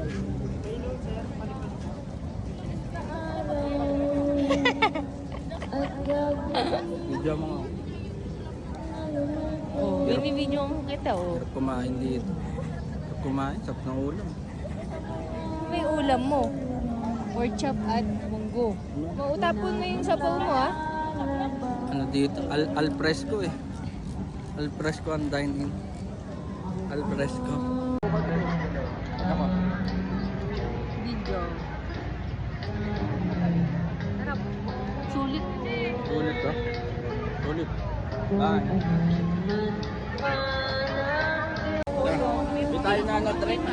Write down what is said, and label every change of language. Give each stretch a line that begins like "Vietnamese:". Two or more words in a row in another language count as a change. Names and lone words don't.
Filipino: Video mo nga. Oh, binibidyo mo kita oh. Hirap kumain dito. Hirap kumain, sap ng ulam. May ulam mo. Pork chop at munggo. Mautapon mo yung sabaw mo ah. Ano dito?
English: Al fresco
Filipino: eh.
English: Al fresco
Filipino: ang dine-in.
English: Al fresco.
Filipino: Ako. Video. Sarap. Sulit. Sulit ba? Sulit. Bye. Hindi tayo na na-train na.